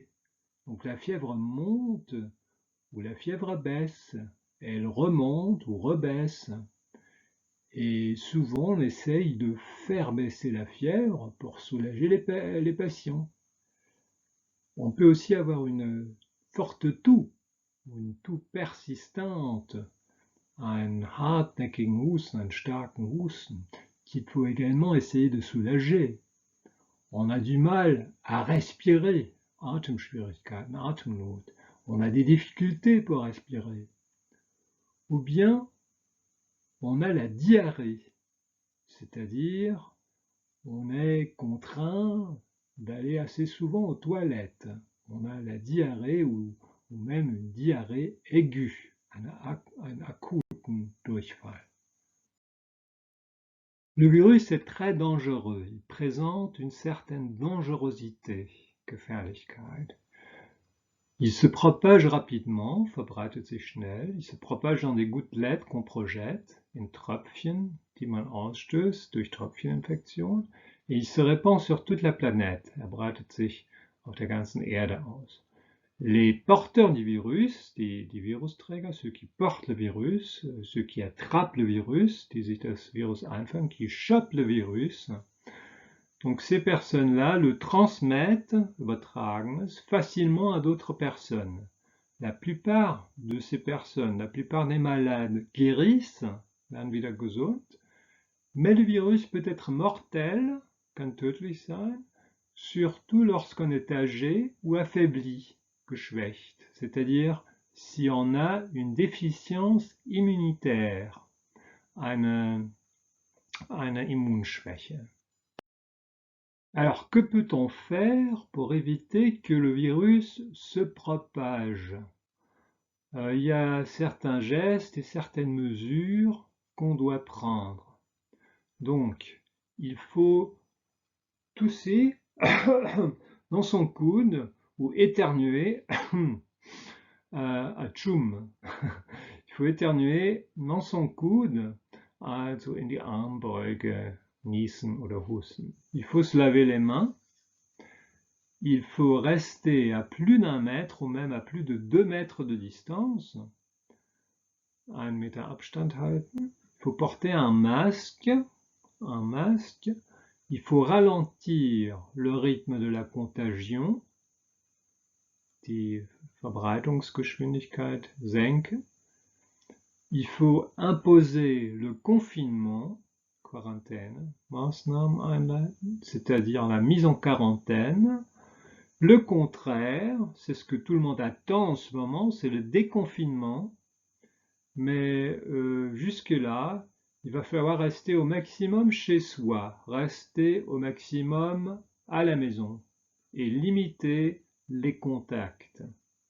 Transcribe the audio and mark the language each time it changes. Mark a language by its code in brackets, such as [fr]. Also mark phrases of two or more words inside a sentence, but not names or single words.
[fr] Donc la fièvre monte ou la fièvre baisse, elle remonte ou rebaisse. Et souvent on essaye de faire baisser la fièvre pour soulager les patients. On peut aussi avoir une forte toux, une toux persistante, un [de] hartnäckigen Husten, [fr] un [de] starken Husten, [fr] qu'il faut également essayer de soulager. On a du mal à respirer, [de] Atemschwierigkeiten, Atemnot. [fr] On a des difficultés pour respirer. Ou bien, on a la diarrhée, c'est-à-dire on est contraint d'aller assez souvent aux toilettes. On a la diarrhée ou même une diarrhée aiguë, un [de] akuten Durchfall. [fr] Le virus est très dangereux, il présente une certaine dangerosité, Gefährlichkeit. Il se propage rapidement, [de] verbreitet sich schnell, [fr] il se propage dans des gouttelettes qu'on projette, [de] in Tröpfchen, die man ausstößt durch Tröpfcheninfektion, [fr] et il se répand sur toute la planète, [de] breitet sich auf der ganzen Erde aus. [fr] Les porteurs du virus, [de] die Virusträger, [fr] ceux qui portent le virus, ceux qui attrapent le virus, [de] die sich das Virus einfangen, [fr] qui chopent le virus, donc ces personnes-là le transmettent, [de] übertragen es, [fr] facilement à d'autres personnes. La plupart de ces personnes, la plupart des malades guérissent, [de] werden wieder gesund, [fr] mais le virus peut être mortel, [de] kann tödlich sein, [fr] surtout lorsqu'on est âgé ou affaibli, geschwächt, c'est-à-dire si on a une déficience immunitaire, [de] eine Immunschwäche. [fr] Alors, que peut-on faire pour éviter que le virus se propage? Il y a certains gestes et certaines mesures qu'on doit prendre. Donc, il faut tousser dans son coude ou éternuer, atchoum. Il faut éternuer dans son coude, [de] also in die Armbeuge, niesen oder husten. [fr] Il faut se laver les mains. Il faut rester à plus d'1 mètre ou même à plus de 2 mètres de distance. [de] 1 Meter Abstand halten. [fr] Il faut porter un masque. Il faut ralentir le rythme de la contagion, [de] die Verbreitungsgeschwindigkeit senken. [fr] il faut imposer le confinement, quarantaine, [de] Maßnahmen einleiten, [fr] c'est-à-dire la mise en quarantaine. Le contraire, c'est ce que tout le monde attend en ce moment, c'est le déconfinement. Mais jusque-là, il va falloir rester au maximum chez soi, rester au maximum à la maison et limiter les contacts.